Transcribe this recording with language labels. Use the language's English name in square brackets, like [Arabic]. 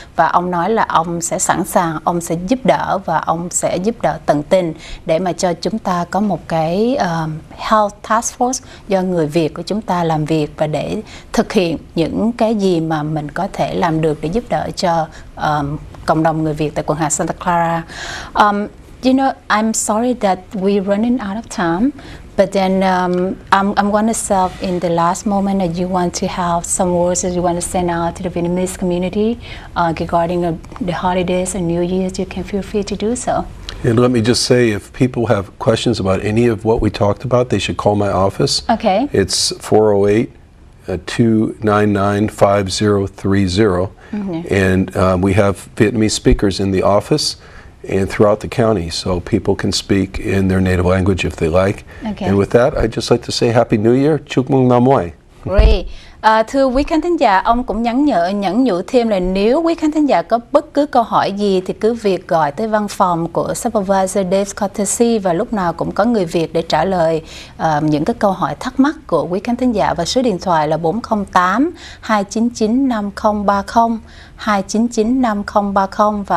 [Vietnamese] Và ông nói là ông sẽ sẵn sàng, ông sẽ giúp đỡ và ông sẽ giúp đỡ tận tình để mà cho chúng ta có một cái Health Task Force do người Việt của chúng ta làm việc và để thực hiện những cái gì mà mình có thể làm được để giúp đỡ cho cộng đồng người Việt tại quần hạt Santa Clara. [English] You know, I'm sorry that we're running out of time, but then I'm going to serve in the last moment that you want to have some words that you want to send out to the Vietnamese community regarding the holidays and New Year's. You can feel free to do so. And let me just say, if people have questions about any of what we talked about, they should call my office. Okay. It's 408-299-5030. And we have Vietnamese speakers in the office and throughout the county, so people can speak in their native language if they like. Okay. And with that, I'd just like to say Happy New Year. [Vietnamese] Chúc mừng năm mới. [English] Great. [Vietnamese] Thưa quý khán thính giả, ông cũng nhắn nhủ thêm là nếu quý khán thính giả có bất cứ câu hỏi gì thì cứ việc gọi tới văn phòng của Supervisor Dave Cortese và lúc nào cũng có người Việt để trả lời những cái câu hỏi thắc mắc của quý khán thính giả, và số điện thoại là 408-299-5030 299-5030.